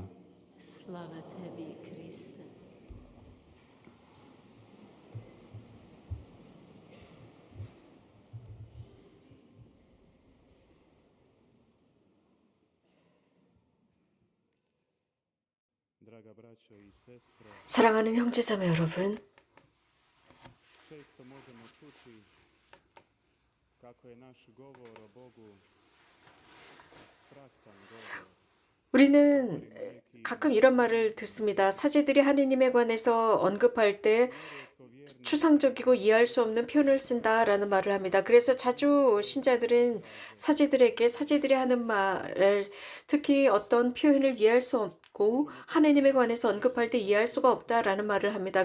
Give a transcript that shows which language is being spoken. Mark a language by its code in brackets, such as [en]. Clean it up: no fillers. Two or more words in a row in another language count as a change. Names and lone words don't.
[hr] Slava tebi, Kriste. Draga braćo i sestre, [ko] 사랑하는 형제자매 여러분, [hr] često možemo čuti kako je naš govor o Bogu abstraktan govor. [ko] 우리는 가끔 이런 말을 듣습니다. 사제들이 하느님에 관해서 언급할 때 추상적이고 이해할 수 없는 표현을 쓴다라는 말을 합니다. 그래서 자주 신자들은 사제들이 하는 말을, 특히 어떤 표현을 이해할 수 없고 하느님에 관해서 언급할 때 이해할 수가 없다라는 말을 합니다.